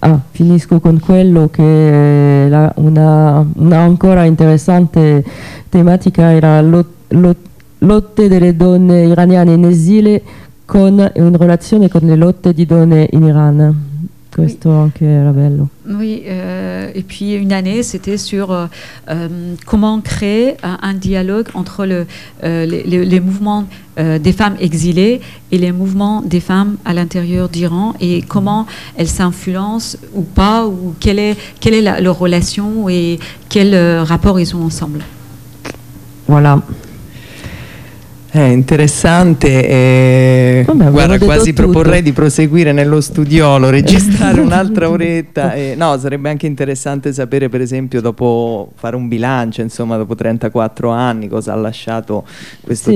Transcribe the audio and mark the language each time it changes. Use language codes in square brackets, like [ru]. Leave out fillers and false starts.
[it] Finisco con quello che una ancora interessante tematica era lotte delle donne iraniane in esile, con una relazione con le lotte di donne in Iran. Questo oui. Anche era bello. [fr] Oui, et puis une année, c'était sur comment créer un dialogue entre les mouvements des femmes exilées et les mouvements des femmes à l'intérieur d'Iran, et comment elles s'influencent ou pas, ou quelle est leur relation et quel rapport ils ont ensemble. Voilà. [it] È interessante, guarda, quasi proporrei di proseguire nello studiolo, registrare un'altra oretta. No, sarebbe anche interessante sapere, per esempio, dopo fare un bilancio, insomma, dopo 34 anni, cosa ha lasciato questo sì.